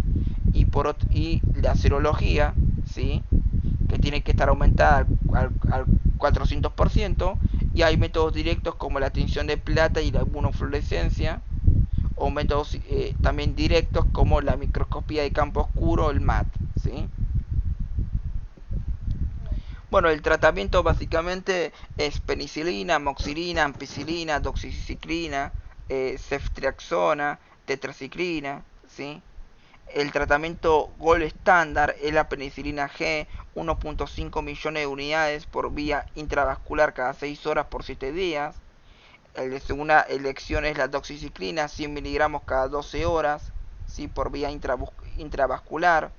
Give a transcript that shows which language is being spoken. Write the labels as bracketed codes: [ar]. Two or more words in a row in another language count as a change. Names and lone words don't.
[es] Y la serología, ¿sí?, que tiene que estar aumentada al 400%, y hay métodos directos como la tinción de plata y la inmunofluorescencia, o métodos también directos como la microscopía de campo oscuro, el MAT, ¿sí? Bueno, el tratamiento básicamente es penicilina, amoxicilina, ampicilina, doxiciclina, ceftriaxona, tetraciclina, ¿sí? El tratamiento gold estándar es la penicilina G, 1.5 millones de unidades por vía intravascular cada 6 horas por 7 días. El de segunda elección es la doxiciclina, 100 miligramos cada 12 horas, ¿sí?, por vía intravascular.